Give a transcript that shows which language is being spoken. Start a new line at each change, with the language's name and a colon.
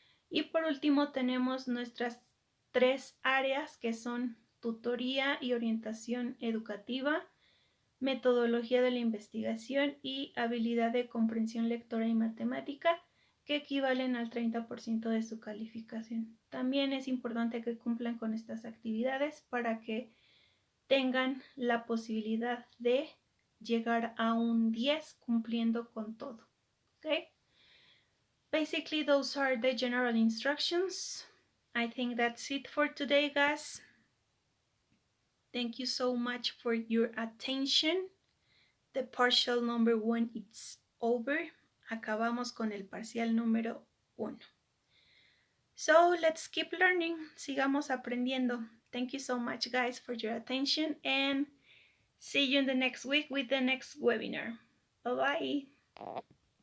Spanish: Y por último tenemos nuestras 3 áreas que son tutoría y orientación educativa, metodología de la investigación y habilidad de comprensión lectora y matemática, que equivalen al 30% de su calificación. También es importante que cumplan con estas actividades para que tengan la posibilidad de llegar a un 10 cumpliendo con todo.
English: Okay? Basically, those are the general instructions. I think that's it for today, guys. Thank you so much for your attention. The partial number 1 is over.
Spanish: Acabamos con el parcial número 1.
English: So let's keep learning.
Spanish: Sigamos aprendiendo.
English: Thank you so much, guys, for your attention, and see you in the next week with the next webinar. Bye-bye.